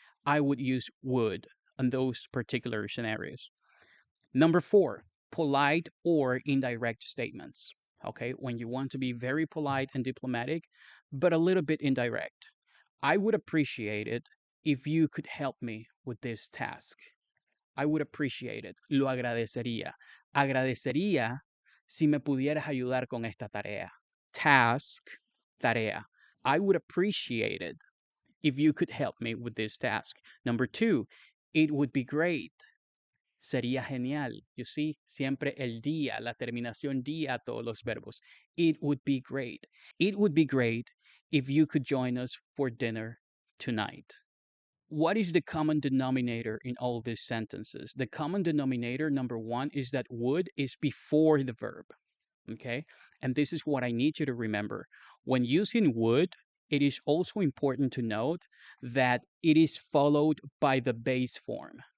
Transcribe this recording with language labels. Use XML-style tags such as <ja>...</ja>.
<en>I would use would on those particular scenarios. Number 4, polite or indirect statements. Okay, when you want to be very polite and diplomatic, but a little bit indirect. I would appreciate it if you could help me with this task. I would appreciate it.</en> <es>Lo agradecería. Agradecería si me pudieras ayudar con esta tarea.</es> <en>Task, tarea. I would appreciate it if you could help me with this task. Number 2, it would be great.</en> <es>Sería genial.</es> <en>You see,</en> <es>siempre el día, la terminación día a todos los verbos.</es> <en>It would be great. It would be great if you could join us for dinner tonight. What is the common denominator in all these sentences? The common denominator, number 1, is that would is before the verb. Okay? And this is what I need you to remember. When using would, it is also important to note that it is followed by the base form.</en>